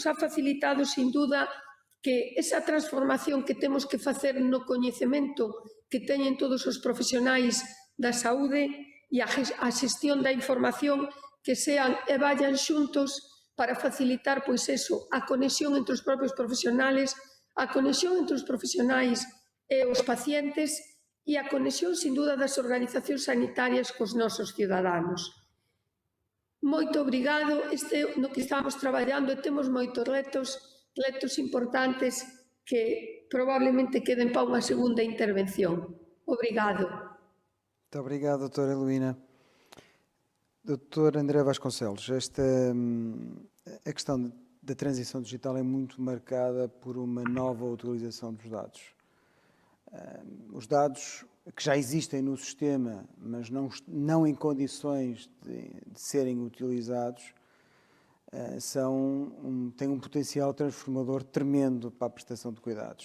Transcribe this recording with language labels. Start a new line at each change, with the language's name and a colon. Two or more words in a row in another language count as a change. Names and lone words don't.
Galician: ha facilitado,
Spanish: sin duda,
Galician: que esa transformación que temos que facer no coñecemento que teñen todos os profesionais da saúde e a xestión da información que sean e vayan xuntos para facilitar, pois eso, a conexión entre os propios profesionales, a conexión entre os profesionais e os pacientes e a conexión,
Spanish: sin duda,
Galician: das organizacións sanitarias cos nosos ciudadanos. Moito obrigado, no que estamos traballando e temos moitos retos importantes que probablemente queden para unha segunda intervención. Obrigado.
Portuguese: Muito obrigado, doutora Heloína. Doutor André Vasconcelos, a questão da transição digital é muito marcada por uma nova utilização dos dados. Os dados que já existem no sistema, mas não em condições de serem utilizados, têm um potencial transformador tremendo para a prestação de cuidados.